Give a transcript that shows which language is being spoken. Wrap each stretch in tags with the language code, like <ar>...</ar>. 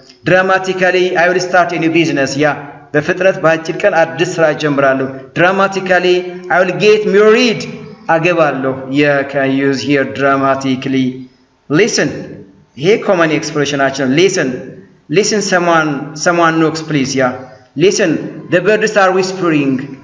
<en>dramatically I will start a new business.</en> <am>ያ በፍጥነት በአጭር ቀን አዲስ ስራ ጀምራለሁ።</am> <en>dramatically I will get married.</en> <am>አገባለሁ።</am> <en>you can use here dramatically. listen ይሄ common expression አችን listen someone knocks please. ያ listen the birds are whispering.</en>